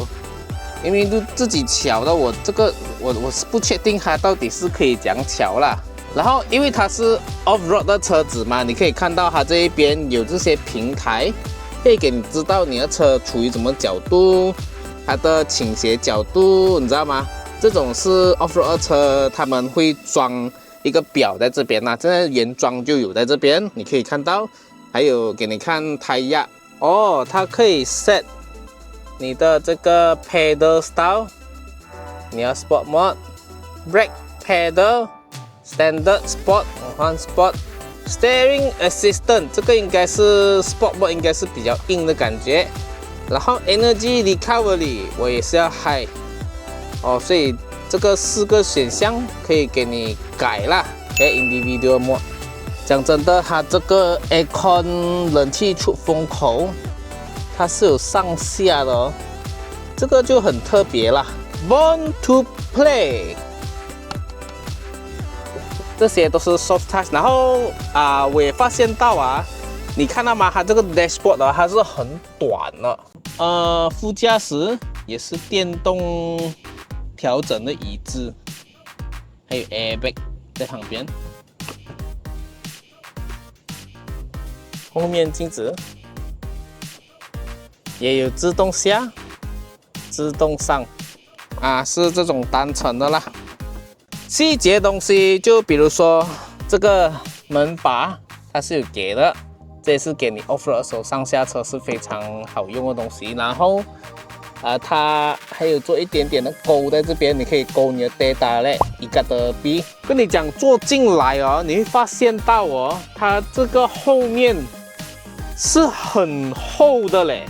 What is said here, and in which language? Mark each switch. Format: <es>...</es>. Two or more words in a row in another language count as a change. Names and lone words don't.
<zh>因为就自己调的，我这个我是不确定它到底是可以怎樣調啦。然後因為它是 off-road 的車子嘛，你可以看到它這一邊有這些平台，可以給你知道你的車處於什麼角度，它的傾斜角度，你知道嗎？這種是 off-road 車，他們會裝一個表在這邊啦，現在原裝就有在這邊，你可以看到，還有給你看胎壓哦，它可以 set 你的這個</zh> <en>pedal style，</en> <zh>你要</zh> <en>sport mode、brake pedal、standard sport、enhanced sport、steering assistant，</en> <zh>這個應該是</zh> <en>sport mode，</en> <zh>應該是比較硬的感覺。然後</zh> <en>energy recovery</en> <zh>我也是要 high 哦，所以這個4個選項可以給你改啦。</zh> <en>individual mode，</en> <zh>講真的，它這個 aircon 冷氣出風口，它是有上下的哦，這個就很特別啦。</zh> <en>Born to play，</en> <zh>這些都是</zh> <en>soft touch。</en> <zh>然後我也發現到啊，你看到嗎？它這個 dashboard 啊，它是很短的。副駕駛也是電動調整的椅子，還有 airbag 在旁邊。後面鏡子。也有自動下、自動上，是這種單層的啦。細節東西就比如說這個門把，它是有給的，這也是給你 off-road 的時候上下車是非常好用的東西。然後它還有做一點點的勾在這邊，你可以勾你的 data 嘞，一個的 B。跟你講坐進來哦，你會發現到哦，它這個後面是很厚的嘞。</zh>